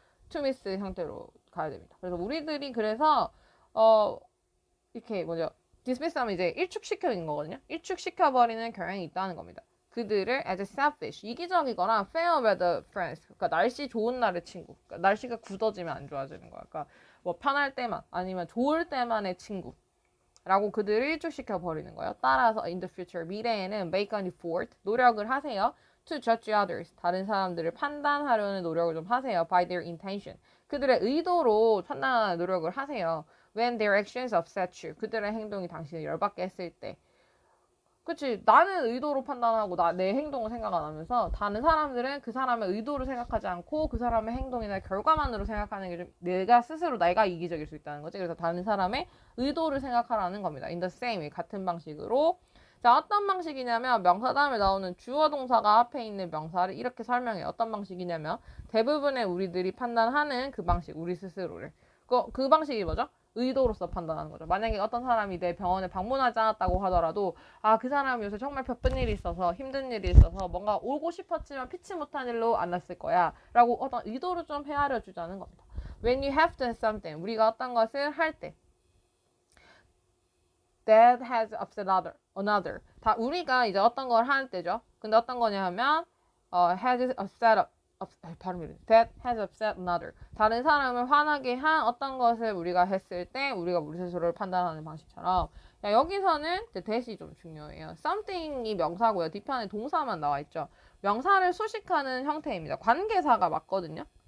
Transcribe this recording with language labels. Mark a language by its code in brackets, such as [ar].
[ko] to miss 형태로 가야 됩니다. 그래서 우리들이 그래서 이렇게 dismiss 하면 이제 일축시켜는 거거든요. 일축시켜버리는 경향이 있다는 겁니다. 그들을 as selfish, 이기적이거나 [en] fair weather friends, [ko] 그러니까 날씨 좋은 날의 친구, 그러니까 날씨가 굳어지면 안 좋아지는 거야. 그러니까 뭐 편할 때만 아니면 좋을 때만의 친구. 라고 그들을 일축시켜 버리는 거예요. 따라서 [en] in the future, [ko] 미래에는 [en] make an effort, [ko] 노력을 하세요. [en] to judge others, [ko] 다른 사람들을 판단하려는 노력을 좀 하세요. [en] by their intention, [ko] 그들의 의도로 판단하는 노력을 하세요. [en] when their actions upset you, [ko] 그들의 행동이 당신을 열받게 했을 때. 그치, 나는 의도로 판단하고 내 행동을 생각 안 하면서 다른 사람들은 그 사람의 의도를 생각하지 않고 그 사람의 행동이나 결과만으로 생각하는 게 좀 내가 이기적일 수 있다는 거지. 그래서 다른 사람의 의도를 생각하라는 겁니다. [en] in the same way, [ko] 같은 방식으로. 자, 어떤 방식이냐면 명사 다음에 나오는 주어 동사가 앞에 있는 명사를 이렇게 설명해요. 어떤 방식이냐면 대부분의 우리들이 판단하는 그 방식, 우리 스스로를. 그 방식이 뭐죠? 의도로서 판단하는 거죠. 만약에 어떤 사람이 내 병원에 방문하지 않았다고 하더라도 그 사람이 요새 정말 바쁜 일이 있어서 힘든 일이 있어서 뭔가 오고 싶었지만 피치 못한 일로 안 왔을 거야 라고 어떤 의도를 좀 헤아려 주자는 겁니다. [en] When you have done something, [ko] 우리가 어떤 것을 할 때 [en] that has upset another. [ko] 다 우리가 이제 어떤 걸 하는 때죠. 근데 어떤 거냐 하면 [en] has upset that has upset another. [ko] 다른 사람을 화나게 한 어떤 것을 우리가 했을 때 우리가 우리 스스로를 판단하는 방식처럼 여기서는 that이 좀 중요해요. something이 명사고요. 뒤편에 동사만 나와 있죠. 명사를 수식하는 형태입니다. 관계사가 맞거든요.